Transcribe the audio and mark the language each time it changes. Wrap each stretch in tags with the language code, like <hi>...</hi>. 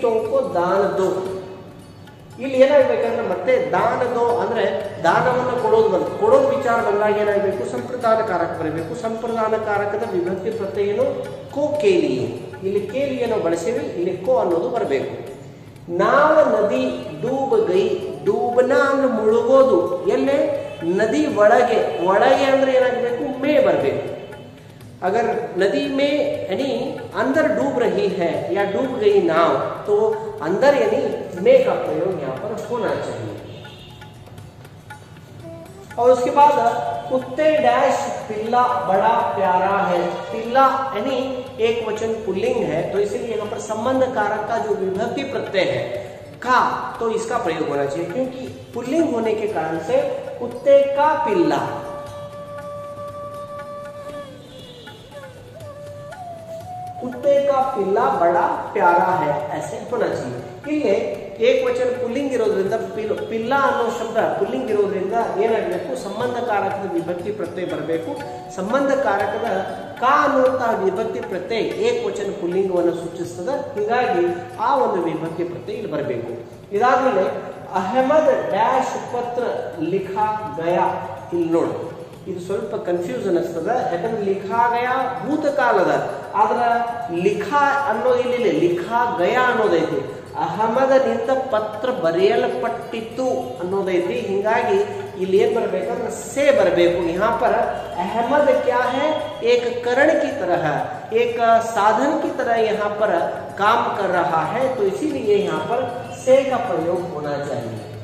<hi>को दान दो,</hi> <kn>ಇಲ್ಲಿ ಏನಾಗಬೇಕಂದ್ರೆ ಮತ್ತೆ ದಾನ ದೋ ಅಂದ್ರೆ ದಾನವನ್ನು ಕೊಡೋದು ವಿಚಾರ ಬಂದಾಗ ಏನಾಗಬೇಕು, ಸಂಪ್ರದಾನ ಕಾರಕ ಬರಬೇಕು, ಸಂಪ್ರದಾನ ಕಾರಕದ ವಿಭಕ್ತಿ ಪ್ರತ್ಯಯ ಏನು, ಕೋ ಕೇಲಿಯೇ, ಇಲ್ಲಿ ಕೇಲಿಯನ್ನು ಬಳಸಿವಿ, ಇಲ್ಲಿ ಕೋ ಅನ್ನೋದು ಬರಬೇಕು।</kn> <hi>ನಾವ ನದಿ ಡೂಬ್ ಗೈ,</hi> <kn>ಡೂಬ್ನ ಅಂದ್ರೆ ಮುಳುಗೋದು, ಎಲ್ಲೇ ನದಿ ಒಳಗೆ ಅಂದ್ರೆ ಏನಾಗಬೇಕು, ಮೇ ಬರಬೇಕು।</kn> <hi>अगर नदी में यानी अंदर डूब रही है या डूब गई नाव, तो अंदर यानी में का प्रयोग यहाँ पर होना चाहिए। और उसके बाद कुत्ते डैश पिल्ला बड़ा प्यारा है, पिल्ला यानी एक वचन पुल्लिंग है, तो इसीलिए यहाँ पर संबंध कारक का जो विभक्ति प्रत्यय है का, तो इसका प्रयोग होना चाहिए, क्योंकि पुल्लिंग होने के कारण से कुत्ते का पिल्ला, कुत्ते का पिल्ला बड़ा प्यारा है, ऐसे होना चाहिए।</hi> <kn>ಏಕವಚನ ಪುಲ್ಲಿಂಗ್ ಇರೋದ್ರಿಂದ ಪಿಲ್ಲ ಅನ್ನೋ ಶಬ್ದ ಪುಲ್ಲಿಂಗ್ ಇರೋದ್ರಿಂದ ಏನಾಗಬೇಕು, ಸಂಬಂಧಕಾರಕದ ವಿಭಕ್ತಿ ಪ್ರತ್ಯಯ ಬರಬೇಕು. ಸಂಬಂಧಕಾರಕದ ಕ ಅನ್ನುವಂತಹ ವಿಭಕ್ತಿ ಪ್ರತ್ಯಯ ಏಕವಚನ ಪುಲ್ಲಿಂಗವನ್ನು ಸೂಚಿಸ್ತದೆ. ಹೀಗಾಗಿ ಆ ಒಂದು ವಿಭಕ್ತಿ ಪ್ರತ್ಯಯ ಇಲ್ಲಿ ಬರಬೇಕು. ಇದಾದ್ಮೇಲೆ ಅಹಮದ್ ಡ್ಯಾಶ್</kn> <hi>ಪತ್ರ ಲಿಖಾ ಗಯಾ.</hi> <kn>ಇಲ್ಲಿ ನೋಡಿ, ಇದು ಸ್ವಲ್ಪ ಕನ್ಫ್ಯೂಸ್ ಅನಿಸ್ತದೆ. ಯಾಕಂದ್ರೆ ಲಿಖಾ ಗಯಾ ಭೂತಕಾಲದ, ಆದ್ರ ಲಿಖಾ ಅನ್ನೋದು ಇಲ್ಲಿ ಲಿಖಾ ಗಯಾ ಅನ್ನೋದೈತಿ. ಅಹಮದನಿಂದ ಪತ್ರ ಬರೆಯಲ್ಪಟ್ಟಿತ್ತು ಅನ್ನೋದೈತಿ. ಹಿಂಗಾಗಿ ಇಲ್ಲಿ ಏನ್ ಬರಬೇಕಂದ್ರೆ ಸೇ ಬರಬೇಕು.</kn> <hi>यहाँ पर अहमद क्या है, एक करण की तरह, एक साधन की तरह यहाँ पर काम कर रहा है, तो इसीलिए यहाँ पर से का प्रयोग होना चाहिए.</hi>